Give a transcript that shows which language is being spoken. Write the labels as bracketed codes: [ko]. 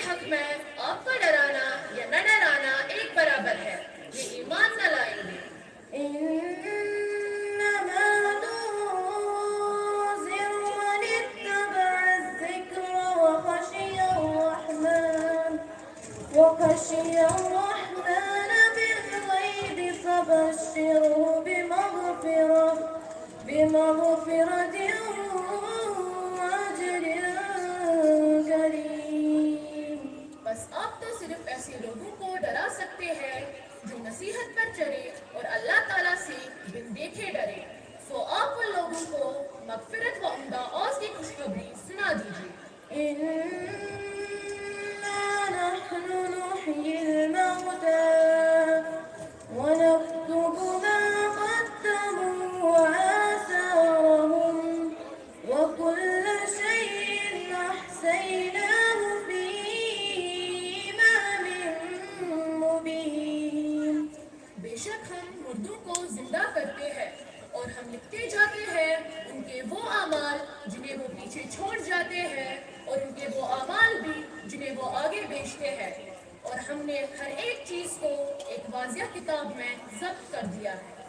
[hi] में आपका डराना या न डराना एक बराबर है, ये ईमान न लाएंगे। [ar] إنما تنذر من اتبع الذكر وخشي الرحمن بالغيب فبشره بمغفرة وأجر كريم. [hi] बस आप तो सिर्फ ऐसे लोगों को डरा सकते हैं जो नसीहत पर चले और अल्लाह ताला से बिन देखे डरे। सो आप उन लोगों को मगफिरत व उम्दा औज़ की खुशखबरी सुना दीजिए। [ar] إنا نحن نحيي الموتى ونكتب ما قدموا وآثارهم وكل شيء أحصيناه في إمام مبين. [hi] बेशक हम मुर्दों को जिंदा करते हैं और हम लिखते जाते हैं उनके वो अमाल जिन्हें वो पीछे छोड़ जाते हैं और उनके वो अमाल भी जिन्हें वो आगे बेचते हैं, और हमने हर एक चीज को एक वाज़िह किताब में ज़ब्त कर दिया है।